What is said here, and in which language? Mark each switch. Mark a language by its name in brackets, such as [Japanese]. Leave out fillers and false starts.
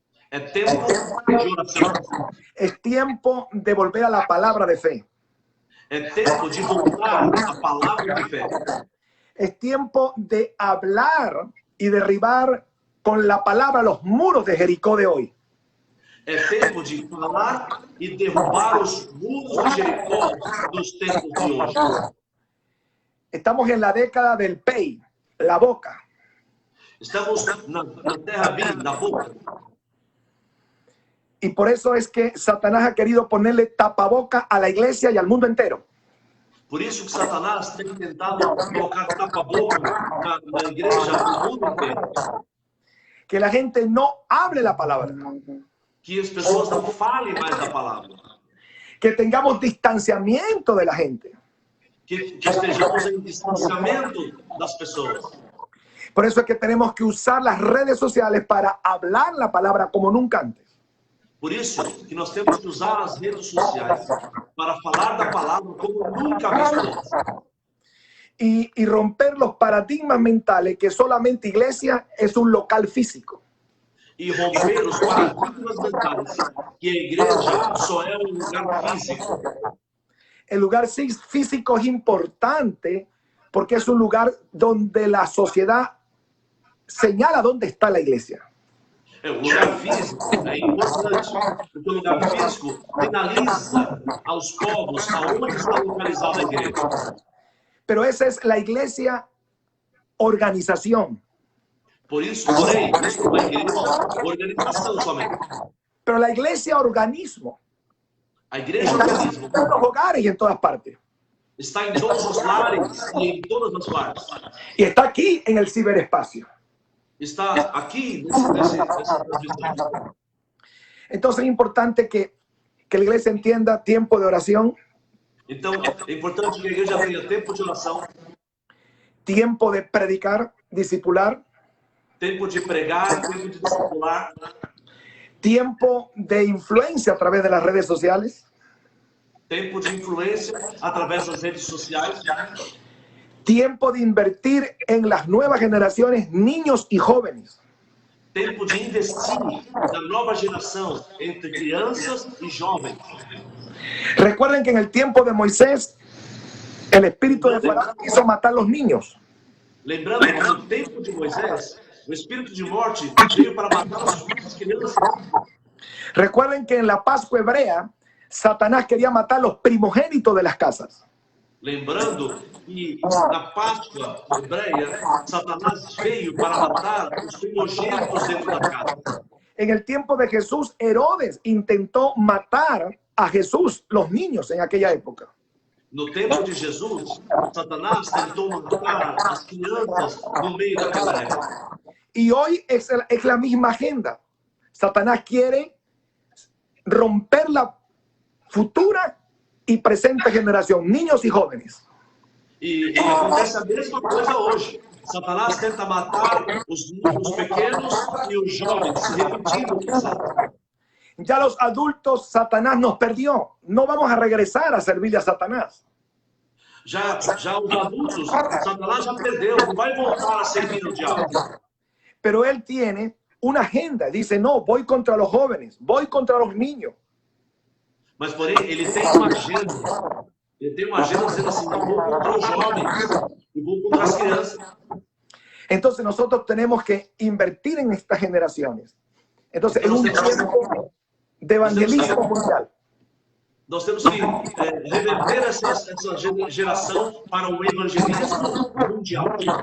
[Portuguese] É tempo de oração. [Spanish] Es tiempo de volver a la palabra de fe. [Portuguese] É tempo de voltar à palavra de fé. [Spanish] Es tiempo de hablar y derribar con la palabra los muros de Jericó de hoy. [Portuguese] É tempo de falar e derrubar os muros de Jericó dos tempos de hoje. [Spanish] Estamos en la década del PEI, la boca. [Portuguese] Estamos na terra bem da boca. [Spanish] Y por eso es que Satanás ha querido ponerle tapaboca a la iglesia y al mundo entero. [Portuguese] Por isso que Satanás tem tentado colocar tapa-boca na igreja do mundo inteiro. [Spanish] Que la gente no hable la palabra. [Portuguese] Que as pessoas não falem mais da palavra. [Spanish] Que tengamos distanciamiento de la gente. [Portuguese] Que estejamos em distanciamento das pessoas. [Spanish] Por eso es que tenemos que usar las redes sociales para hablar la palabra como nunca antes. [Portuguese] Por isso que nós temos que usar as redes sociais para falar da palavra como nunca visto antes. [Spanish] Y romper los paradigmas mentales que solamente iglesia es un local físico. [Portuguese] E romper os paradigmas mentais que a igreja só é um lugar físico. [Spanish] El lugar físico es importante porque es un lugar donde la sociedad señala dónde está la iglesia. [Portuguese] O lugar físico é importante, porque o lugar físico sinaliza aos povos aonde está localizada a igreja. [Spanish] Pero esa es la iglesia organización. [Portuguese] Por isso, porém, isso é uma igreja organização somente. [Spanish] Pero la iglesia organismo [Portuguese] A igreja está organismo [Spanish] en todos los hogares y en todas partes. [Portuguese] está em todos os lares e em todas as partes. [Spanish] Y está aquí en el ciberespacio. [Portuguese] Está aqui nessa transmissão. [Spanish] Entonces es importante que la iglesia entienda tiempo de oración, [Portuguese] Então, é importante que a igreja tenha tempo de oração, [Spanish] tiempo de predicar, discipular, [Portuguese] tempo de pregar, tempo de discipular, [Spanish] tiempo de influencia a través de las redes sociales, [Portuguese] tempo de influência através das redes sociais, [Spanish] tiempo de invertir en las nuevas generaciones, niños y jóvenes. [Portuguese] tempo de investir na nova geração, entre crianças e jovens. [Spanish] Recuerden que en el tiempo de Moisés, el espíritu de Faraón quiso matar los niños. [Portuguese] Lembrando que no tempo de Moisés, o espírito de morte veio para matar as crianças. [Spanish] Recuerden que en la Pascua hebrea, Satanás quería matar los primogénitos de las casas. [Portuguese] Lembrando que na Páscoa hebreia, Satanás veio para matar os primogênitos dentro da casa. [Spanish] En el tiempo de Jesús, Herodes intentó matar a Jesús, los niños en aquella época. [Portuguese] No tempo de Jesus, Satanás tentou matar as crianças no meio daquela época. [Spanish] Y hoy es la misma agenda. Satanás quiere romper la futura y presente generación, niños y jóvenes. [Portuguese] E acontece a mesma coisa hoje. Satanás tenta matar os pequenos e os jovens, repetindo o passado. [Spanish] Ya los adultos, Satanás nos perdió. No vamos a regresar a servirle a Satanás. [Portuguese] Já os adultos, Satanás já perdeu, não vai voltar a servir o diabo. [Spanish] Pero él tiene una agenda. Dice, no, voy contra los jóvenes, voy contra los niños. [Portuguese] Mas, porém, ele tem uma agenda. Ele tem uma agenda dizendo assim, não vou contra os jovens e vou contra as crianças. [Spanish] Entonces nosotros tenemos que invertir en estas generaciones. Entonces, en un tiempo de evangelismo mundial. [Portuguese] Nós temos que reverter essa geração para o evangelismo mundial.